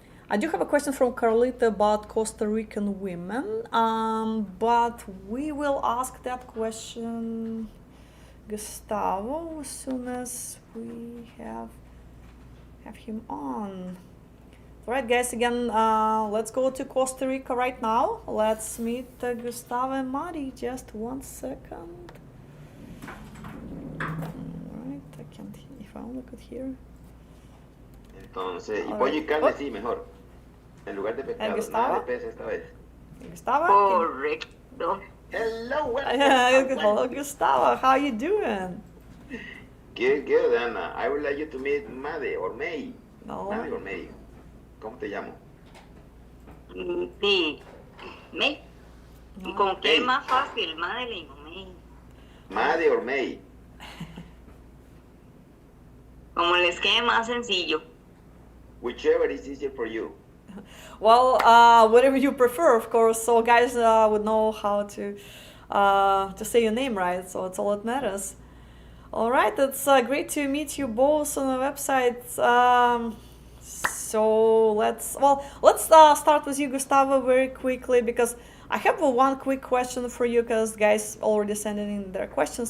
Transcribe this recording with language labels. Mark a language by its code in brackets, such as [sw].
[en] I do have a question from Carlita about Costa Rican women, but we will ask that question Gustavo as soon as we have him on. All right, guys, again, let's go to Costa Rica right now. Let's meet Gustavo and Mari. Just 1 second. All right, I can't, if I only could hear. [es] Entonces, y pollo y carne sí, mejor. En lugar de pescado, nada de pez esta vez. Gustavo? Correcto. [en] Hello, Hello, Gustavo. How you doing? Good, Ana. I would like you to meet Made or May. [es] No. Made or May. ¿Cómo te llamo? Sí. May. No. ¿Con qué es más fácil? Madeline o May. Made or May. Como les quede más sencillo. [en] Whichever is easier for you. Well, whatever you prefer, of course. So guys would know how to say your name right. So it's all that matters. All right, it's great to meet you both on the website. So let's start with you, Gustavo, very quickly, because I have one quick question for you, because guys already sent in their questions.